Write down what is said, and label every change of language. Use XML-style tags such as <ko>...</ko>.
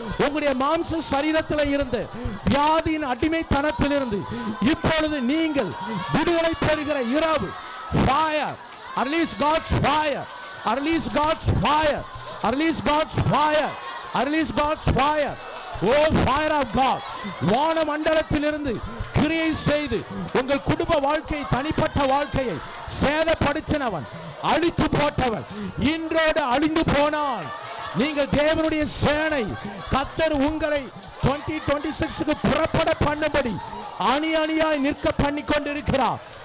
<ta>உங்களுடைய மாம்ச சரீரத்தில் இருந்து வியாதியின் அடிமைத்தனத்திலிருந்து இப்பொழுது நீங்கள் விடுதலை பெறுகிற இரவு.</ta> <en>fire, release God's fire, release God's fire, release God's fire, release God's fire. Oh fire of God.</en> <ta>வான மண்டலத்திலிருந்து கிரியை செய்து உங்கள் குடும்ப வாழ்க்கை, தனிப்பட்ட வாழ்க்கையை சேதப்படுத்தினவன் அழித்து போட்டவன் இன்றோடு அழிந்து போனான். நீங்கள் தேவனுடைய சேனை. கர்த்தர் உங்களை 2026க்கு புறப்பட பண்ணும்படி அணி அணியாய் நிற்க பண்ணி கொண்டிருக்கிறார்.</ta>